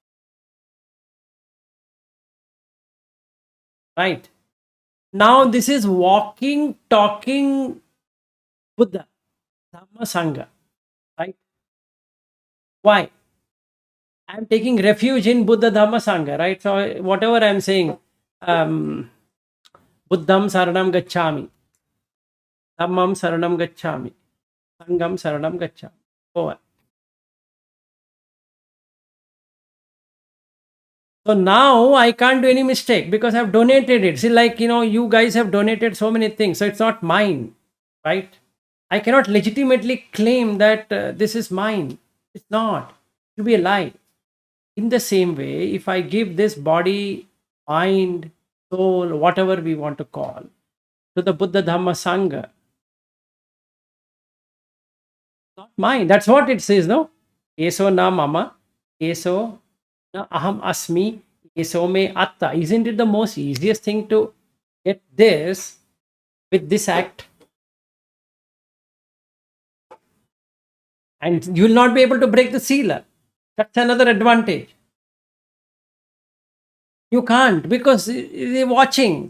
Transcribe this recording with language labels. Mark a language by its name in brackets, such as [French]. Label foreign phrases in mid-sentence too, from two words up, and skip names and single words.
[English] Right? Now this is walking, talking Buddha, Dhamma, Sangha. Right? Why? I'm taking refuge in Buddha, Dhamma, Sangha. Right? So whatever I'm saying, [Pali] Buddham Saranam Gacchami, Dhammam Saranam Gacchami, Sangam Saranam Gacchami. [English] Over. So now I can't do any mistake because I've donated it. See, like, you guys have donated so many things. So it's not mine, right? I cannot legitimately claim that this is mine. It's not. It will be a lie. In the same way, if I give this body, mind, soul, whatever we want to call, to the Buddha Dhamma Sangha, not mine. That's what it says, no? [Pali] Eso na mama, eso na aham asmi, eso me atta. [English] Isn't it the most easiest thing to get this with this act? And you will not be able to break the Sila. That's another advantage. You can't because they're watching.